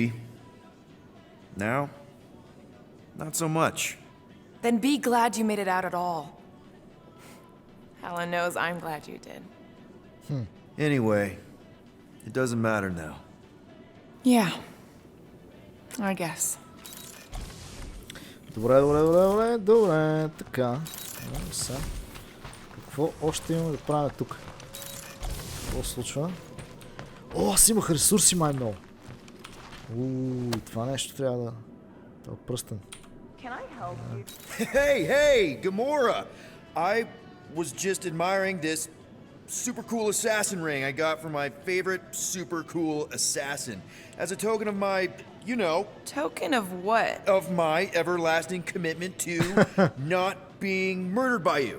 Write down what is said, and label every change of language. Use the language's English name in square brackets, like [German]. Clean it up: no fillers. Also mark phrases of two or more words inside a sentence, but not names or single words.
[English] Now, not so much. Then be glad you made it out at all. Helen knows I'm glad you did. Anyway, it doesn't matter now. Yeah. I guess. [Bulgarian] Добре. Така. Сега. Какво още имаме да правим тук? Какво се случва? О, аз имах ресурси май много. Това нещо трябва да... Това е пръстен. [English] Can I help you? Hey, Gamora! I was just admiring this super cool assassin ring I got from my favorite super cool assassin. As a token of my, you know... Token of what? Of my everlasting commitment to not being murdered by you.